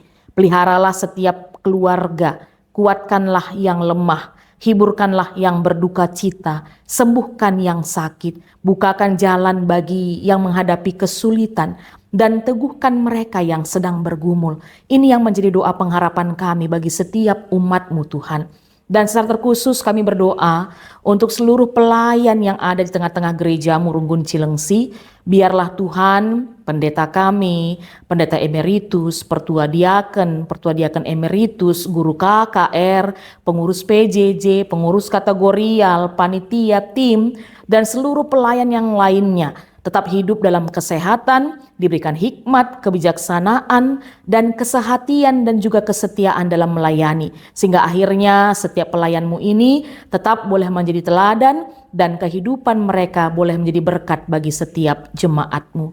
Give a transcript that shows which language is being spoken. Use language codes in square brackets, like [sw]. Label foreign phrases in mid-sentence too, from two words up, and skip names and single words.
[id] Peliharalah setiap keluarga, kuatkanlah yang lemah, hiburkanlah yang berduka cita, sembuhkan yang sakit, bukakan jalan bagi yang menghadapi kesulitan, dan teguhkan mereka yang sedang bergumul. Ini yang menjadi doa pengharapan kami bagi setiap umat-Mu Tuhan. Dan secara terkhusus kami berdoa untuk seluruh pelayan yang ada di tengah-tengah gereja-Mu Runggun Cilengsi. Biarlah Tuhan, pendeta kami, pendeta emeritus, pertua diaken emeritus, guru KKR, pengurus PJJ, pengurus kategorial, panitia, tim, dan seluruh pelayan yang lainnya tetap hidup dalam kesehatan, diberikan hikmat, kebijaksanaan, dan kesehatian dan juga kesetiaan dalam melayani. Sehingga akhirnya setiap pelayan-Mu ini tetap boleh menjadi teladan dan kehidupan mereka boleh menjadi berkat bagi setiap jemaat-Mu.